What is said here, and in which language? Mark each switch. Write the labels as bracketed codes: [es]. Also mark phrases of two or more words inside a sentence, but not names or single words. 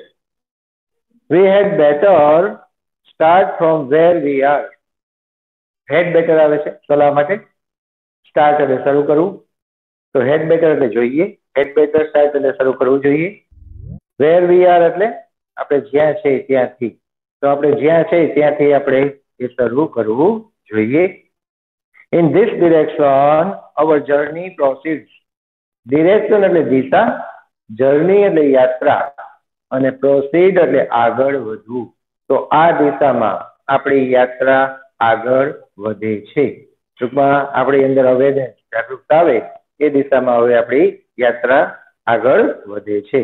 [en] We had better start from where we are. head better [gu] આવે છે સલાહ માટે. start એટલે શરૂ કરવું. તો [en] head better [gu] એટલે જોઈએ, [en] head better start [gu] એટલે શરૂ કરવું જોઈએ. [en] where we are [gu] એટલે આપણે જ્યાં છે ત્યાંથી. તો આપણે જ્યાં છે ત્યાંથી આપણે એ શરૂ કરવું જોઈએ. [en] In this direction our journey proceeds. [gu] direction એટલે દિશા, journey એટલે યાત્રા, અને proceed એટલે આગળ વધવું. તો આ દિશામાં આપણી યાત્રા આગળ વધે છે. ટૂંકમાં આપણી અંદર અવેરનેસ, જાગૃતતા આવે એ દિશામાં હવે આપણી યાત્રા આગળ વધે છે.